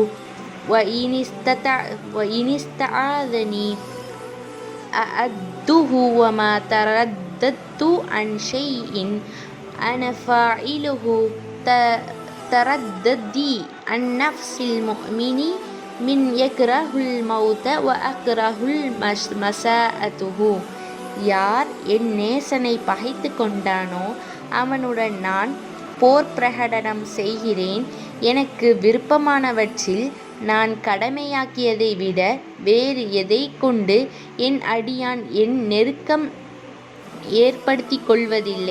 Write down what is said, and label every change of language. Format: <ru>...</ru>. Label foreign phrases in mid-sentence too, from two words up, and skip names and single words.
<ar>وإن استعاذني أعده وما ترددت عن شيء أنا فاعله ترددي عن نفس المؤمن من يكره الموت وأكره مساءته.</ar> <ta>யார் என் நேசனை பகைத்து கொண்டானோ அவனுடன் நான் போர் பிரகடனம் செய்கிறேன். எனக்கு விருப்பமானவற்றில் நான் கடமையாக்கியதை விட வேறு எதை கொண்டு என் அடியான் என் நெருக்கம் ஏற்படுத்தி கொள்வதில்லை.</ta>